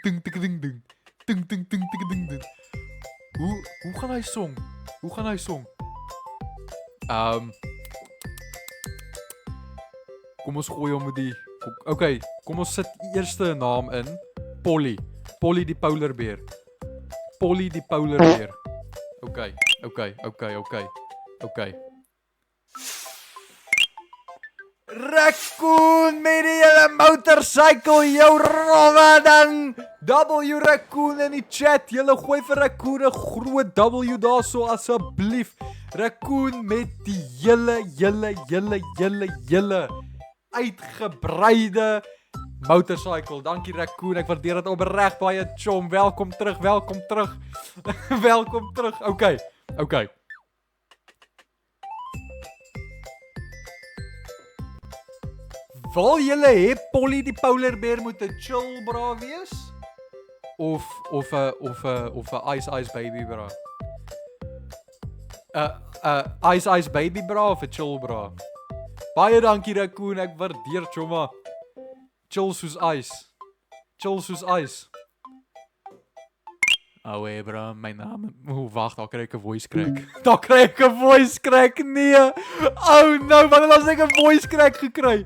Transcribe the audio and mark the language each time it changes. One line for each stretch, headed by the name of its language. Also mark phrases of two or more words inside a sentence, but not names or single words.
Afrikaans: Ding. Hoe gaan hy song? Kom ons gooi hom met die. Okay, kom ons sit eerste naam in. Polly die
English: polar bear.
Afrikaans: Okay. Raccoon met die hele motorcycle, jou rowwe dan. W Raccoon in die chat. Julle gooi vir Raccoon 'n groot W daarso asseblief. Raccoon met die hele uitgebreide motorcycle. Dankie Raccoon, ek waardeer dit opreg baie chom. Welkom terug. Welkom terug. Okay. Wil julle hê Polly die
English: polar bear
Afrikaans: moet 'n chill bra wees? Of 'n
English: ice baby
Afrikaans: bra?
English: Ice baby
Afrikaans: bra of 'n chill bra? Baie dankie Raccoon, ek waardeer chomma. Chill soos ice. Ouwe bro, my naam. Wag, daar kry ek 'n
English: voice crack.
Afrikaans: Nee.
English: Oh no,
Afrikaans: wat as ek 'n
English: voice crack
Afrikaans: gekry?